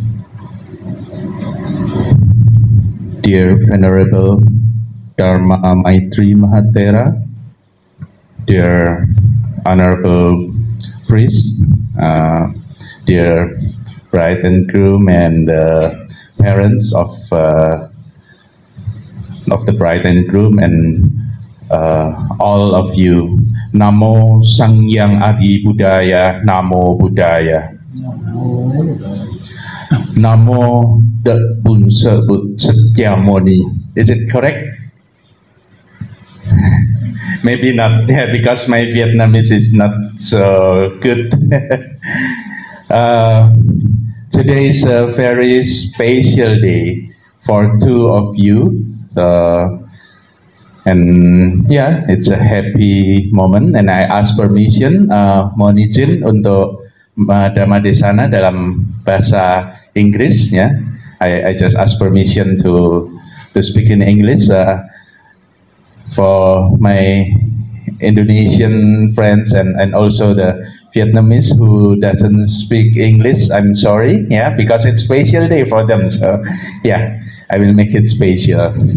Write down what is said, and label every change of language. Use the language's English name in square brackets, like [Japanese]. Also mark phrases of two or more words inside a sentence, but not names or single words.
[English] Dear Venerable Dharma Maitri Mahatera, dear Honorable Priest, dear bride and groom, and parents of the bride and groom, and all of you. [Pali] Namo Sangyang Adi Buddhaya, Namo Buddhaya. [Vietnamese] Namo Đức Bùn Sơ Bụt Sakyamuni. [English] Is it correct? Maybe not, yeah, because my Vietnamese is not so good. Today is a very special day for two of you. And yeah, it's a happy moment, and I ask permission, [Indonesian] mohon izin untuk Dhamma Desana dalam bahasa Inggris, ya. [English] I just ask permission to speak in English for my Indonesian friends and also the Vietnamese who doesn't speak English. I'm sorry, yeah, because it's special day for them. So yeah, I will make it special.